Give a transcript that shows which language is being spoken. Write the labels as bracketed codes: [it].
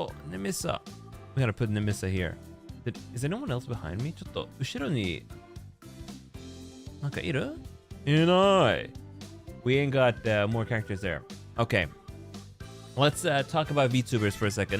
[en] Nemissa. We gotta put Nemissa here. Is anyone else behind me? [ja] ちょっと後ろになんかいる？いない。 [en] We ain't got more characters there. Okay. Let's talk about VTubers for a second.